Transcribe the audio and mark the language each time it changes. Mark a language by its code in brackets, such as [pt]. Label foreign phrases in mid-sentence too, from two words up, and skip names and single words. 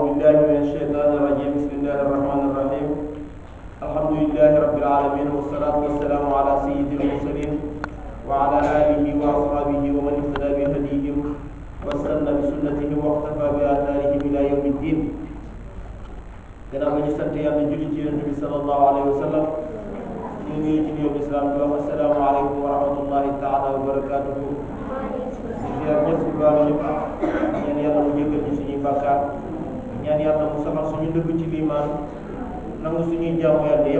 [ar] بالله من الشيطان الرجيم بسم الله الرحمن الرحيم الحمد لله رب العالمين والصلاة والسلام على سيد المرسلين وعلى آله وأصحابه ومن اهتدى بهديهم واستنى بسنته واقتفى بآثارهم إلى يوم الدين. [wo] gannaaw ba ñu sant yàlla julli ci Yonent bi [ar] صلى الله عليه وسلم [wo] ñu ngi ci nuyoo islam di wax [ar] السلام عليكم ورحمة الله تعالى وبركاته. [wo] di ñëpp di baalu ñëpp ñaan yàlla mu jéggal ñu suñuy bàkkaar, ñaan yàlla mu saxal suñu dëgg ci liimaan, nangu suñuy jaamu yàlla yëpp.